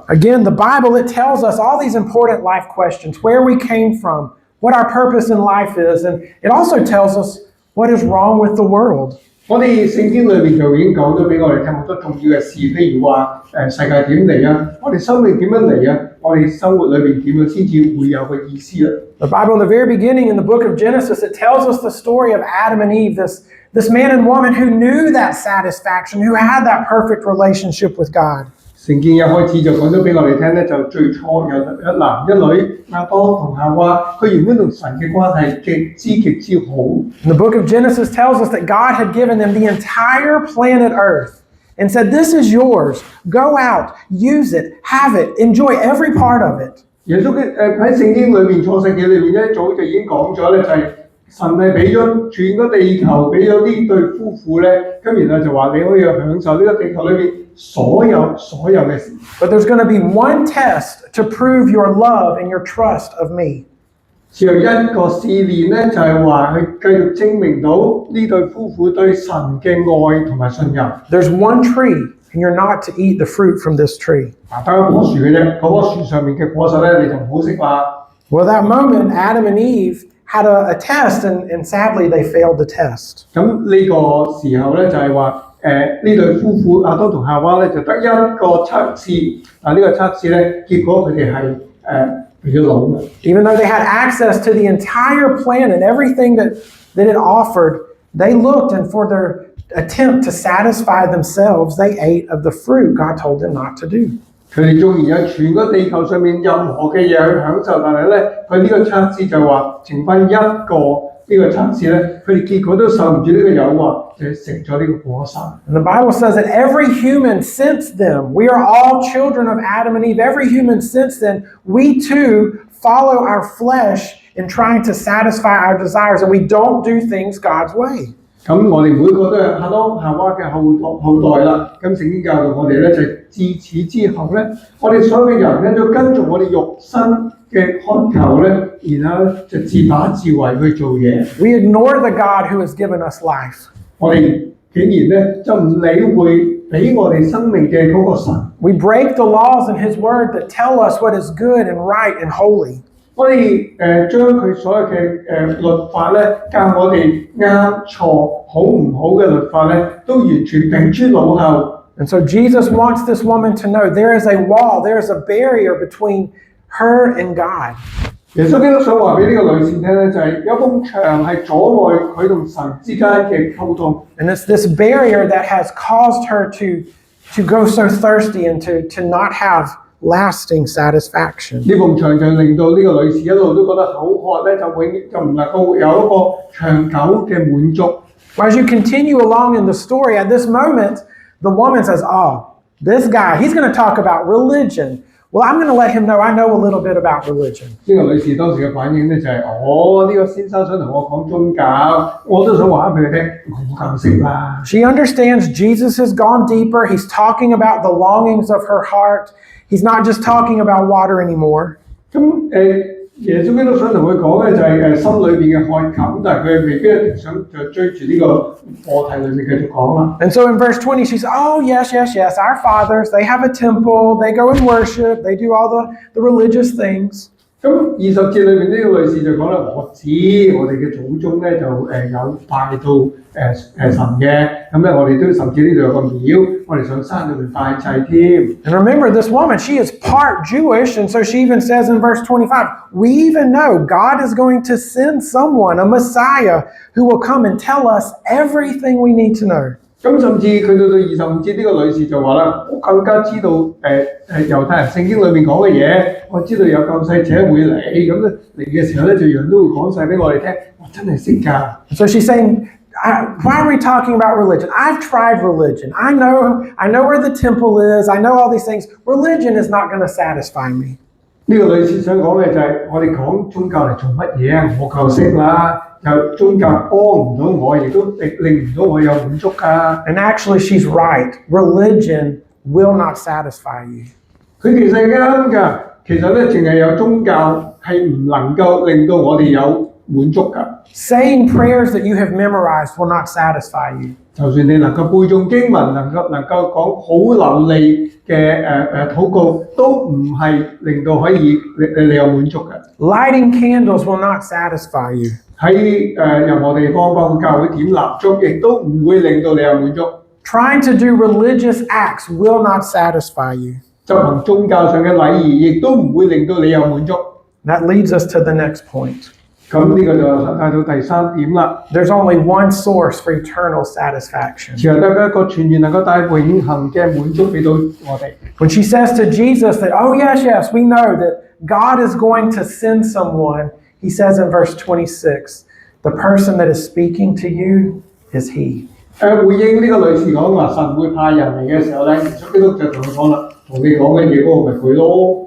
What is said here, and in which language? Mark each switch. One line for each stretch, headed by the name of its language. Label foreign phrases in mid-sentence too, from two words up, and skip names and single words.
English: Again, the Bible, it tells us all these important life questions, where we came from, what our purpose in life is, and it also tells us what is wrong with the world.
Cantonese: 我哋聖經裏面就已經講咗俾我哋聽好多重要嘅事，譬如話世界點嚟啊，我哋生命點樣嚟啊，我哋生活裏面點樣先至會有個意思啊。
English: The Bible, in the very beginning, in the book of Genesis, it tells us the story of Adam and Eve, this man and woman who knew that satisfaction, who had that perfect relationship with God.
Cantonese: 聖經一開始就講咗俾我哋聽咧，就最初有一男一女，亞當同夏娃，佢原本同神嘅關係極之好。
English: And the book of Genesis tells us that God had given them the entire planet Earth and said, this is yours. Go out, use it, have it, enjoy every part of it.
Cantonese: 耶穌喺聖經裏面創世記裏面一早就已經講咗咧，就係神係俾咗全個地球俾咗呢對夫婦咧，咁然後就話你可以享受呢個地球裏面所有嘅事。
English: But there's going to be one test to prove your love and your trust of me.
Cantonese: 只有一個試煉咧，就係話佢繼續證明到呢對夫婦對神嘅愛同埋信任。
English: There's one tree, and you're not to eat the fruit from this tree.
Cantonese: 得一棵樹嘅啫，嗰棵樹上面嘅果實咧，你就唔好食啦。
English: Well, that moment, Adam and Eve had a test, and sadly, they failed the test.
Cantonese: 咁呢個時候咧，就係話呢對夫婦亞當同夏娃咧，就得一個測試。呢個測試咧，結果佢哋係變咗老嘅。
English: Even though they had access to the entire planet, everything that it offered, they looked, and for their attempt to satisfy themselves, they ate of the fruit God told them not to do.
Cantonese: 佢哋縱然有全個地球上面任何嘅嘢去享受，但係咧，佢呢個測試就話剩翻一個呢個測試咧，佢哋結果都受唔住呢個誘惑，就食咗呢個果實。
English: And the Bible says that every human since then, we are all children of Adam and Eve. Every human since then, we too follow our flesh in trying to satisfy our desires, and we don't do things God's way.
Cantonese: 咁我哋每個都係亞當夏娃嘅後代啦。咁聖經教導我哋咧，就自此之後咧，我哋所有嘅人咧都跟住我哋肉身嘅渴求咧，然後就自把自為去做嘢。
English: We ignore the God who has given us life.
Cantonese: 我哋竟然咧就唔理會俾我哋生命嘅嗰個神。
English: We break the laws in His Word that tell us what is good and right and holy.
Cantonese: 我哋將佢所有嘅律法咧，教我哋啱錯好唔好嘅律法咧，都完全摒諸腦後。
English: And so Jesus wants this woman to know there is a wall, there is a barrier between her and God.
Cantonese: 耶穌基督想話俾呢個女士聽咧，就係有埲牆係阻礙佢同神之間嘅溝通。
English: And it's this barrier that has caused her to go so thirsty and to not have lasting satisfaction.
Cantonese: 呢埲牆就令到呢個女士一路都覺得口渴咧，就唔能夠有一個長久嘅滿足。
English: As you continue along in the story, at this moment, the woman says, "Oh, this guy, he's going to talk about religion. Well, I'm going to let him know I know a little bit about religion."
Cantonese: 呢個女士當時嘅反應咧就係、呢個先生想同我講宗教，我都想話俾佢聽，我夠識啦。
English: She understands Jesus has gone deeper. He's talking about the longings of her heart. He's not just talking about water anymore.
Cantonese: 咁耶穌基督想同佢講嘅就係心裏邊嘅渴求，但係佢未必一定想就追住呢個課題裏面繼續講啦。
English: And so in verse 20, she says, "Oh, yes, yes, yes. Our fathers, they have a temple. They go and worship. They do all the religious things."
Cantonese: 咁20節裏面呢個女士就講啦，我知我哋嘅祖宗咧就有拜到神嘅，咁咧我哋都甚至呢度有個廟，我哋上山裏面拜祭添。
English: And remember, this woman, she is part Jewish, and so she even says in verse 25, "We even know God is going to send someone, a Messiah, who will come and tell us everything we need to know."
Cantonese: 咁甚至佢到25節呢個女士就話啦，我更加知道猶太人聖經裏面講嘅嘢，我知道有救世者會嚟，咁咧嚟嘅時候咧就樣樣都會講晒俾我哋聽，我真係識㗎。
English: So she's saying, why are we talking about religion? I've tried religion. I know where the temple is. I know all these things. Religion is not going to satisfy me.
Cantonese: 呢個女士想講嘅就係我哋講宗教嚟做乜嘢啊？我夠識啦，有宗教幫唔到我，亦都令唔到我有滿足㗎。
English: And actually, she's right. Religion will not satisfy you.
Cantonese: 佢其實係啱㗎，其實咧淨係有宗教係唔能夠令到我哋有滿足㗎。
English: Saying prayers that you have memorized will not satisfy you.
Cantonese: 就算你能夠背誦經文，能夠講好流利嘅禱告，都唔係令到可以你有滿足嘅。
English: Lighting candles will not satisfy you.
Cantonese: 喺任何地方幫教會點蠟燭，亦都唔會令到你有滿足。
English: Trying to do religious acts will not satisfy you.
Cantonese: 執行宗教上嘅禮儀，亦都唔會令到你有滿足。
English: That leads us to the next point.
Cantonese: 咁呢個就帶到第三點啦。
English: There's only one source for eternal satisfaction.
Cantonese: 只係得一個全然能夠帶永恆嘅滿足俾到我哋。
English: When she says to Jesus that, "Oh, yes, yes, we know that God is going to send someone," he says in verse 26, "The person that is speaking to you is he."
Cantonese: 回應呢個女士講話神會派人嚟嘅時候咧，耶穌基督就同佢講啦，同你講嘅嘢嗰個咪佢咯。